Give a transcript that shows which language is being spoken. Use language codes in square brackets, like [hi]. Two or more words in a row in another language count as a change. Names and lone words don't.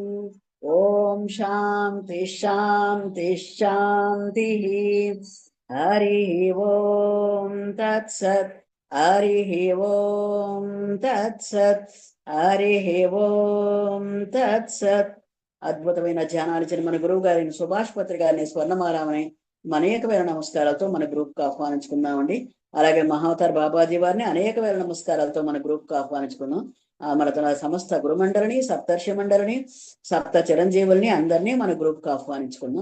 [sa] ओम शांति शांति शांतिः। हरिः ओम तत्सत्। हरिः ओम तत्सत्। हरिः ओम तत्सत्। [te] అద్భుతమైన ధ్యానాలు ఇచ్చిన మన గురువు గారిని సుభాష్ పత్రి గారిని స్వర్ణమారామని అనేక వేల నమస్కారాలతో మన గ్రూప్ కు ఆహ్వానించుకుందామండి. అలాగే మహావతార్ బాబాజీ వారిని అనేక వేల నమస్కారాలతో మన గ్రూప్ కు ఆహ్వానించుకుందాం. మన తన సమస్త గురుమండలిని సప్తర్షి మండలిని సప్త చిరంజీవుల్ని అందరినీ మన గ్రూప్ కు ఆహ్వానించుకుందాం.